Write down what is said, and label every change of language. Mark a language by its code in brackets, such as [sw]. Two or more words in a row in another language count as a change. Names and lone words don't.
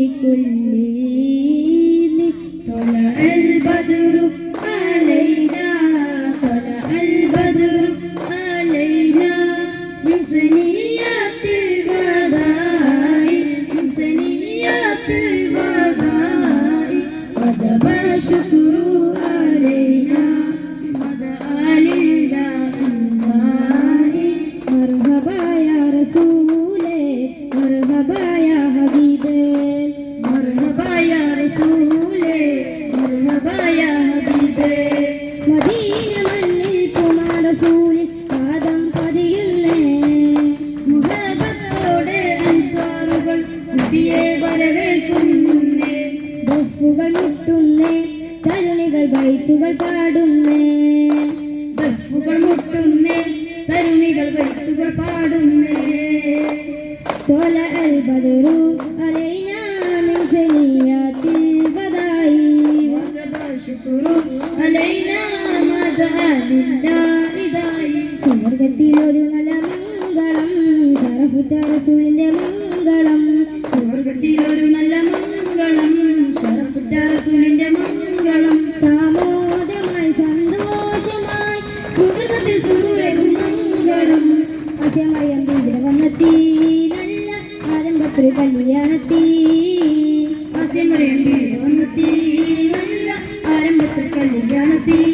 [ar] كلهم طلع البدر علينا طلع البدر علينا من ثنيات الوداع من ثنيات الوداع وجب الشكر علينا ودعا لله مرحبا يا رسولي مرحبا يا حبيبي مرحبا يا رسولي مرحبا يا حبيبي [ml] മദീന മണ്ണിൽ കുമാര റസൂലിൻ പാദം പതിയുന്നേ മുഹബ്ബത്തോടെ അൻസാറുകൾ നബിയെ വരവേൽക്കുന്നേ ദഫുകൾ മുട്ടുന്നേ തരുണികൾ ബൈത്തുകൾ പാടുന്നേ ദഫുകൾ മുട്ടുന്നേ തരുണികൾ ബൈത്തുകൾ പാടുന്നേ [ar] طلع البدر علينا من ثنيات الوداع وجب الشكر علينا ما دعا لله داعي [ml] സ്വർഗ്ഗത്തിലൊരു നല്ല മംഗളം ശറഫുറ്റ റസൂലിന്റെ മംഗളം സ്വർഗ്ഗത്തിലൊരു നല്ല മംഗളം ശറഫുറ്റ റസൂലിന്റെ മംഗളം സാമോദമായി സന്തോഷമായി സ്വർഗ്ഗത്തിൽ സുരൂരകും മംഗളം ആസ്യമറിയം ഇവിടെ വന്നെത്തി നല്ല ആരംഭത്തിൽ കല്യാണത്തി ആസ്യമറിയം ഇവിടെ വന്നെത്തി നല്ല ആരംഭത്തിൽ കല്യാണത്തി